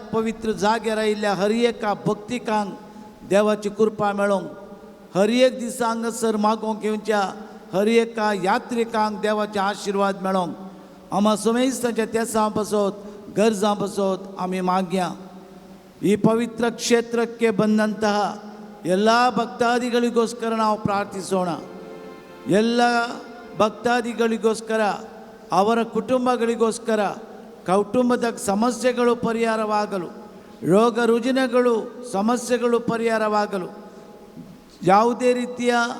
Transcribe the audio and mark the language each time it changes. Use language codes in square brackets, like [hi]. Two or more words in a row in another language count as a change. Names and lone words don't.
[kok] पवित्र जाग्यार आयिल्ल्या हर एका भक्तिकांक देवाची कृपा मेळोंक हर एक दिसा हांगासर मागोवंक येवच्या हर एका यात्रिकांक देवाचे आशिर्वाद मेळोंक आम सोमेज तांच्या तेसां पासत गरजां पासत आमी मागया [kn] ಈ ಪವಿತ್ರ ಕ್ಷೇತ್ರಕ್ಕೆ ಬಂದಂತಹ ಎಲ್ಲ ಭಕ್ತಾದಿಗಳಿಗೋಸ್ಕರ ನಾವು ಪ್ರಾರ್ಥಿಸೋಣ ಎಲ್ಲ ಭಕ್ತಾದಿಗಳಿಗೋಸ್ಕರ ಅವರ ಕುಟುಂಬಗಳಿಗೋಸ್ಕರ ಕೌಟುಂಬದ ಸಮಸ್ಯೆಗಳು ಪರಿಹಾರವಾಗಲು ರೋಗ ರುಜಿನಗಳು ಸಮಸ್ಯೆಗಳು ಪರಿಹಾರವಾಗಲು ಯಾವುದೇ ರೀತಿಯ